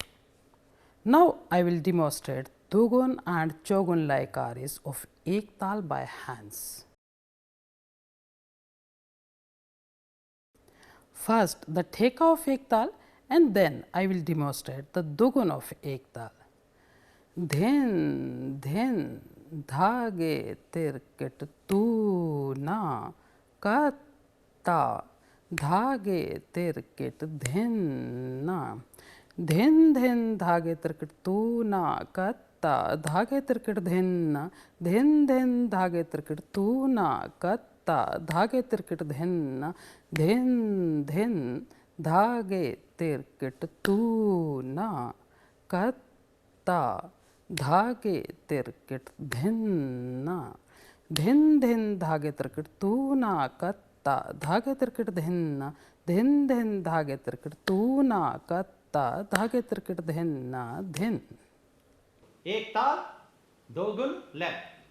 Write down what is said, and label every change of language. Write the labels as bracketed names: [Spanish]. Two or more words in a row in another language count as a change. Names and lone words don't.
[English] Now I will demonstrate Dugun and Chougun Layakaris of Ektal by hands. First the Theka of Ektal and then I will demonstrate the Dugun of Ektal. [Hindi] धिन, धिन, धागे तिरकिट तू ना कत्ता, धागे तिरकिट धिन ना. धिन, धिन, धागे तिरकिट तू ना कत्ता, धागे तिरकिट धिन ना. धिन, धिन, धागे तिरकिट तू ना कत्ता, धागे तिरकिट धिन ना. धिन, धिन, धागे तिरकिट तू ना कत्ता, धागे तिरकिट धिन्ना. धिन धिन धागे तिरकिट तू ना कत्ता, धागे तिरकिट धिन्ना. धिन धिन धागे तिरकिट तू ना कत्ता, धागे तिरकिट धिन्ना धिन. एक ताल, 2 गुण लेफ्ट.